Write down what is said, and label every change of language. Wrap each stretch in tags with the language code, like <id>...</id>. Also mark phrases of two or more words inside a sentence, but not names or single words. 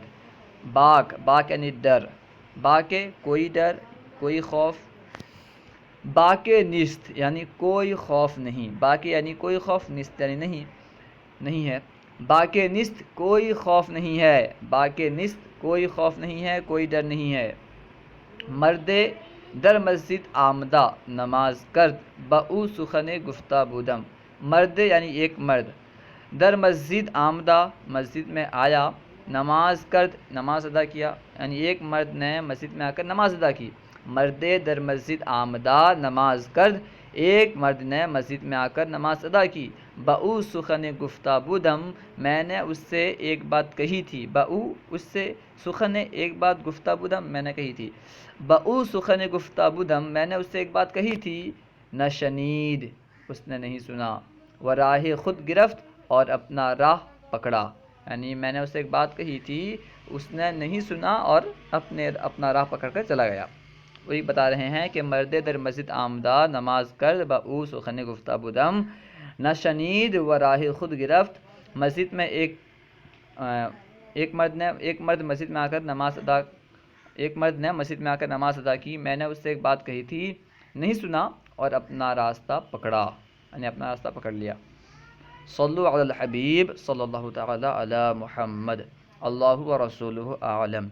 <ur>باک، باک یعنی ڈر، باک کوئی ڈر، کوئی خوف۔</ur> <fa>باک نست</fa> <ur>یعنی کوئی خوف نہیں، باک یعنی کوئی خوف، نست یعنی نہیں ہے۔</ur> <fa>باک نست</fa> <ur>کوئی خوف نہیں ہے،</ur> <fa>باک نست</fa> <ur>کوئی خوف نہیں ہے، کوئی ڈر نہیں ہے۔</ur> <fa>مرد در مسجد آمدہ نماز کرد بہو سخن گفتہ بودم،</fa> <ur>مرد یعنی ایک مرد،</ur> <fa>در مسجد آمدہ</fa> <ur>مسجد میں آیا،</ur> <fa>نماز کرد</fa> <ur>نماز ادا کیا، یعنی ایک مرد نے مسجد میں آ کر نماز ادا کی۔</ur> <fa>مرد در مسجد آمدہ نماز کرد،</fa> <ur>ایک مرد نے مسجد میں آ کر نماز ادا کی۔</ur> <fa>بہو سخن گفتہ بودم،</fa> <ur>میں نے اس سے ایک بات کہی تھی، بہو اس سے، سخن ایک بات،</ur> <fa>گفتہ بودم</fa> <ur>میں نے کہی تھی۔</ur> <fa>بہو سخن گفتہ بودم،</fa> <ur>میں نے اس سے ایک بات کہی تھی،</ur> <fa>نہ شنید</fa> <ur>اس نے نہیں سنا، وہ</ur> <fa>راہ خود گرفت</fa> <ur>اور اپنا راہ پکڑا، یعنی میں نے اس سے ایک بات کہی تھی، اس نے نہیں سنا اور اپنا راہ پکڑ کر چلا گیا۔ وہی بتا رہے ہیں کہ</ur> <fa>مرد در مسجد آمدہ نماز کرد بہو سخن گفتہ بودم، نہ شنید و راہ خود گرفت۔</fa> <ur>مسجد میں ایک مرد مسجد میں آ کر نماز ادا کی، میں نے اس سے ایک بات کہی تھی، نہیں سنا اور اپنا راستہ پکڑا، یعنی اپنا راستہ پکڑ لیا۔</ur> <ar>صلو علی الحبیب صلی اللہ تعالی علی محمد، اللہ و رسولہ اعلم۔</ar>